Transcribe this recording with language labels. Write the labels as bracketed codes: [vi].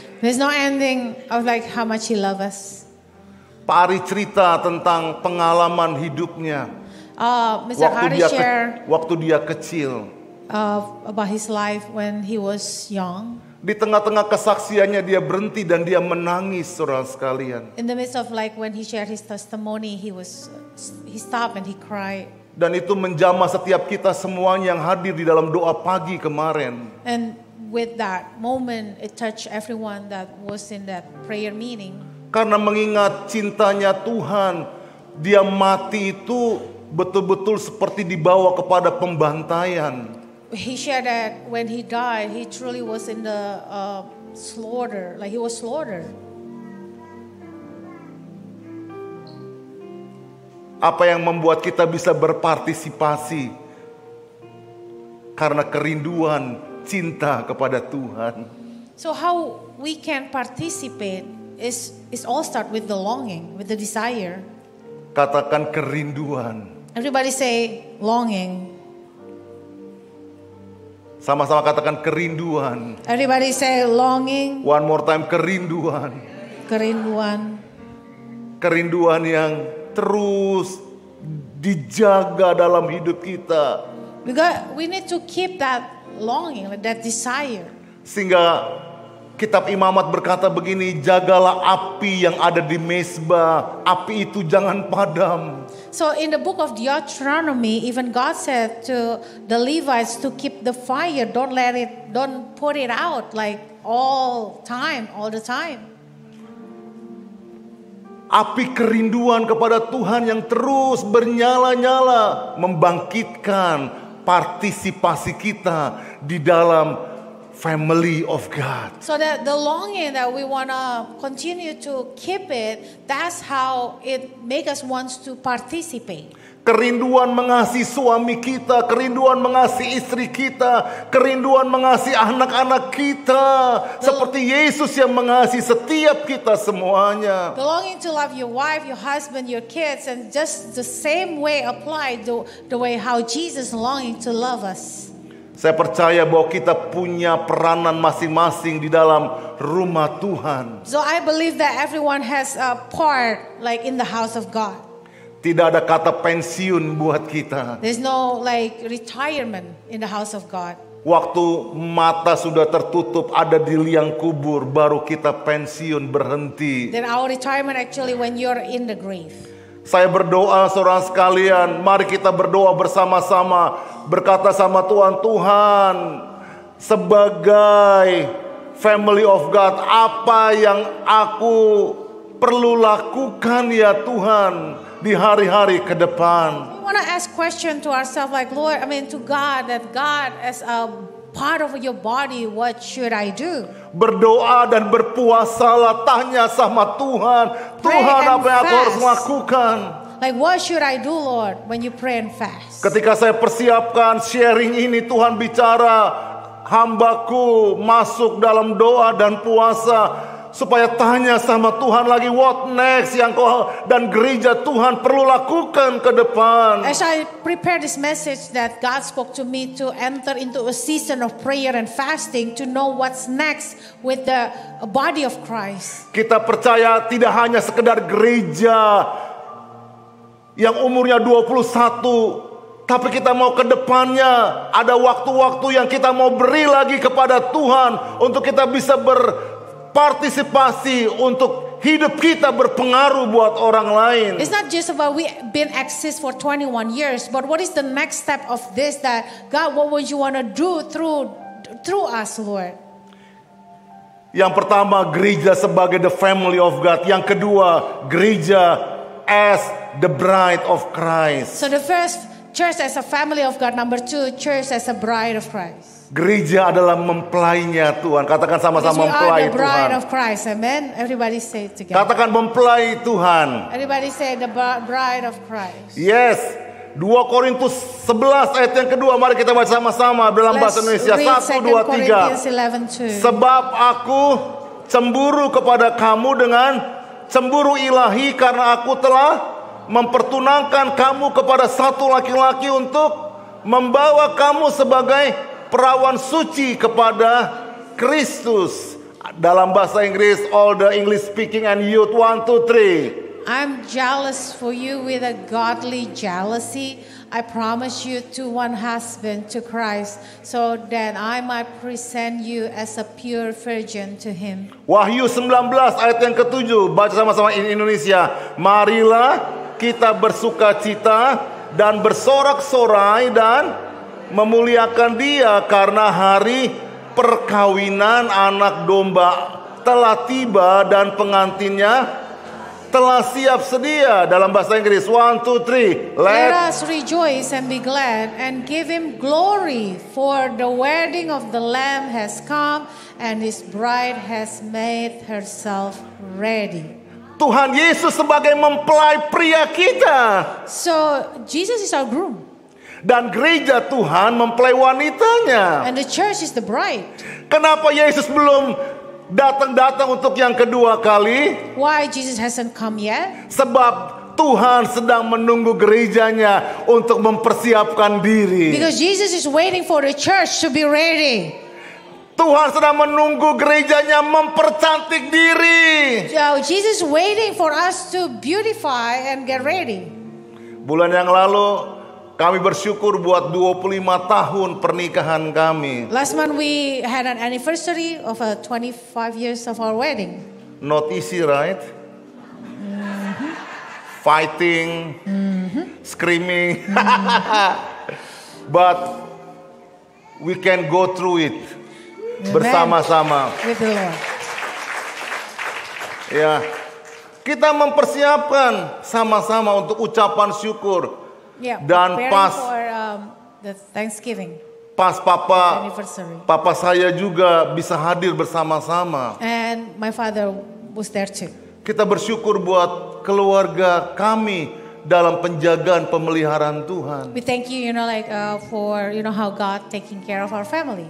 [en] There's no ending of like how much He loves us. [id] Pak Ari cerita tentang pengalaman hidupnya. [en] Mr. Hari share [id] Waktu dia kecil. [en] about his life when he was young. [id] Di tengah-tengah kesaksiannya dia berhenti dan dia menangis, saudara sekalian. [en] In the midst of like when he shared his testimony, he stopped and he cried. [id] Dan itu menjamah setiap kita semuanya yang hadir di dalam doa pagi kemarin. [en] And with that moment, it touched everyone that was in that prayer meeting. [id] Karena mengingat cintanya Tuhan, dia mati itu betul-betul seperti dibawa kepada pembantaian. He shared that when he died, he truly was in the slaughter, like he was slaughtered. Apa yang membuat kita bisa berpartisipasi? Karena kerinduan cinta kepada Tuhan. [en] So how we can participate is all start with the longing, with the desire. [id] Katakan kerinduan. [en] Everybody say longing. [id] Sama-sama katakan kerinduan. [en] Everybody say longing. One more time, kerinduan. [id] Kerinduan. Kerinduan yang terus dijaga dalam hidup kita. [en] We need to keep that longing, like that desire. [id] Sehingga kitab Imamat berkata begini, jagalah api yang ada di mezbah, api itu jangan padam. [en] So in the book of Deuteronomy, even God said to the Levites to keep the fire, don't put it out like all the time. [id] Api kerinduan kepada Tuhan yang terus bernyala-nyala membangkitkan partisipasi kita di dalam [en] family of God. So that the longing that we want to continue to keep it, that's how it make us want to participate. [id] Kerinduan mengasihi suami kita, kerinduan mengasihi istri kita, kerinduan mengasihi anak-anak kita, seperti Yesus yang mengasihi setiap kita semuanya. [en] The longing to love your wife, your husband, your kids, and just the same way applied the way how Jesus longing to love us. [id] Saya percaya bahwa kita punya peranan masing-masing di dalam rumah Tuhan. [en] So I believe that everyone has a part like in the house of God. [id] Tidak ada kata pensiun buat kita. [en] There's no like retirement in the house of God. [id] Waktu mata sudah tertutup ada di liang kubur, baru kita pensiun berhenti. [en] Then our retirement actually when you're in the grave. [id] Saya berdoa saudara sekalian, mari kita berdoa bersama-sama, berkata sama Tuhan, Tuhan sebagai [en] family of God, [id] apa yang aku perlu lakukan ya Tuhan di hari-hari ke depan. [en] We want to ask question to ourselves like Lord, to God, that God as a part of your body, what should I do? [id] Berdoa dan berpuasalah, tanya sama Tuhan, Tuhan apa yang aku harus lakukan? [en] Like what should I do Lord when you pray and fast? [id] Ketika saya persiapkan sharing ini, Tuhan bicara, hambaku masuk dalam doa dan puasa supaya tanya sama Tuhan lagi [en] what next [id] yang kau dan gereja Tuhan perlu lakukan ke depan. [en] As I prepare this message that God spoke to me to enter into a season of prayer and fasting to know what's next with the body of Christ. [id] Kita percaya tidak hanya sekedar gereja yang umurnya 21, tapi kita mau ke depannya ada waktu-waktu yang kita mau beri lagi kepada Tuhan untuk kita bisa berpartisipasi untuk hidup kita berpengaruh buat orang lain. [en] It's not just about we been exist for 21 years, but what is the next step of this that God, what would you want to do through us, Lord? [id] Yang pertama, gereja sebagai [en] the family of God. [id] Yang kedua, gereja [en] as the bride of Christ. So the first, church as a family of God. Number two, church as a bride of Christ. [id] Gereja adalah mempelainya Tuhan. Katakan sama-sama mempelai [en] the bride [id] Tuhan. [en] of Christ. Amen. Everybody say it together. [id] Katakan mempelai Tuhan. [en] Everybody say the bride of Christ. Yes. [id] 2 Korintus 11 ayat yang kedua. Mari kita baca sama-sama dalam bahasa Indonesia. 1, 2, 3. Sebab aku cemburu kepada kamu dengan cemburu ilahi, karena aku telah mempertunangkan kamu kepada satu laki-laki untuk membawa kamu sebagai perawan suci kepada Kristus. Dalam bahasa Inggris, [en] all the English speaking and youth, 1, 2, 3. I'm jealous for you with a godly jealousy. I promise you to one husband, to Christ, so that I might present you as a pure virgin to him. [id] Wahyu 19 ayat yang ke-7. Baca sama-sama [en] in Indonesia. [id] Marilah kita bersuka cita dan bersorak-sorai dan memuliakan Dia, karena hari perkawinan anak domba telah tiba dan pengantinnya telah siap sedia. Dalam bahasa Inggris, 1, 2, 3. [en] Let us rejoice and be glad and give him glory, for the wedding of the Lamb has come and his bride has made herself ready. [id] Tuhan Yesus sebagai mempelai pria kita. [en] So Jesus is our groom. [id] Dan gereja Tuhan mempelai wanitanya. [en] And the church is the bride. [id] Kenapa Yesus belum datang untuk yang kedua kali? [en] Why Jesus hasn't come yet? [id] Sebab Tuhan sedang menunggu gerejanya untuk mempersiapkan diri. [en] Because Jesus is waiting for the church to be ready. [id] Tuhan sedang menunggu gerejanya mempercantik diri. [en] Jesus is waiting for us to beautify and get ready. [id] Bulan yang lalu kami bersyukur buat 25 tahun pernikahan kami. [en] Last month we had an anniversary of 25 years of our wedding. Not easy, right? Fighting, screaming. But we can go through it [id] bersama-sama. [en] With the Lord. [id] Ya, kita mempersiapkan sama-sama untuk ucapan syukur. [en] Yeah, [id] dan [en] preparing [id] pas [en] for the Thanksgiving. [id] pas [en] anniversary. [id] papa saya juga bisa hadir bersama-sama. [en] And my father was there too. [id] Kita bersyukur buat keluarga kami dalam penjagaan pemeliharaan Tuhan. [en] We thank you, for how God taking care of our family.